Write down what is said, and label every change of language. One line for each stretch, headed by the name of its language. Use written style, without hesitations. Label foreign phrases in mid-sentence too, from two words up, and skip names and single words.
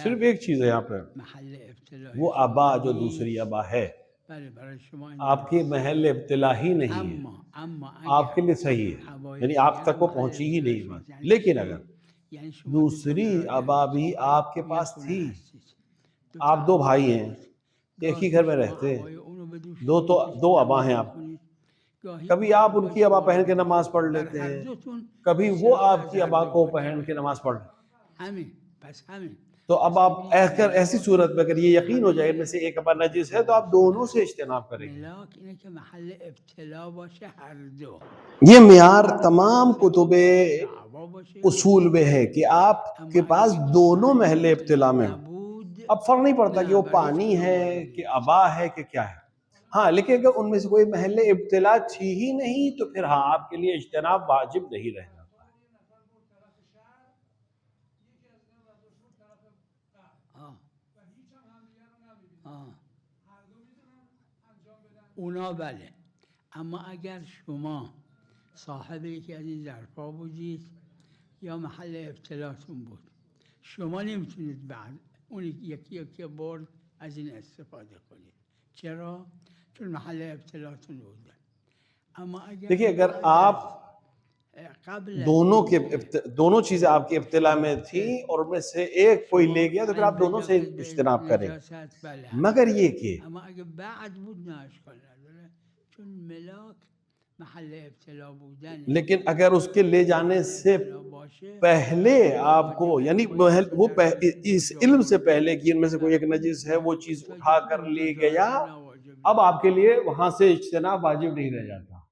Urdu: صرف ایک چیز ہے یہاں پر,
Persian: محل ابتلا
Urdu: وہ عبا جو دوسری عبا ہے
Persian: بله برای شما این
Urdu: آپ کے محل ابتلا ہی نہیں ہے,
Persian: اما
Urdu: آپ کے لیے صحیح ہے، یعنی آپ تک وہ پہنچی ہی نہیں بات. لیکن اگر
Persian: یعنی شما
Urdu: دوسری عبا بھی آپ کے پاس تھی، آپ دو بھائی ہیں، ایک ہی گھر میں رہتے ہیں، دو عبا ہیں آپ، کبھی آپ ان کی عبا پہن کے نماز پڑھ لیتے ہیں، کبھی وہ آپ کی عبا کو پہن کے نماز پڑھ لیتے ہیں.
Persian: همین پس همین
Urdu: تو اب آپ ایسی صورت میں اگر یہ یقین ہو جائے ان میں سے ایک اپر نجس ہے تو آپ دونوں سے اجتناب کریں گے.
Persian: ملاک اینه که محل ابتلا باشه هر दो
Urdu: یہ معیار تمام کتب
Persian: دعوا باشه
Urdu: اصول میں ہے کہ آپ کے پاس دونوں محل ابتلا میں ہو.
Persian: نبود
Urdu: اب فرق نہیں پڑتا کہ وہ پانی ہے کہ عبا ہے کہ کیا ہے. ہاں، لیکن اگر ان میں سے کوئی محل ابتلا تھی ہی نہیں تو پھر ہاں آپ کے لیے اجتناب واجب نہیں رہے گا.
Persian: اونا بله، اما اگر شما صاحب یکی از این ظرفا بودید یا محل ابتلاتون بود، شما نمیتونید بعد اون یکی برد از این استفاده کنید. چرا؟ چون محل ابتلاتون بوده. اما
Urdu: دیکھیے اگر آپ دونوں چیزیں آپ کی ابتلا میں تھی اور ان میں سے ایک کوئی لے گیا تو پھر آپ دونوں سے اجتناب کریں. مگر یہ کہ لیکن اگر اس کے لے جانے سے پہلے آپ کو یعنی وہ اس علم سے پہلے کہ ان میں سے کوئی ایک نجس ہے وہ چیز اٹھا کر لے گیا، اب آپ کے لیے وہاں سے اجتناب واجب نہیں رہ جاتا.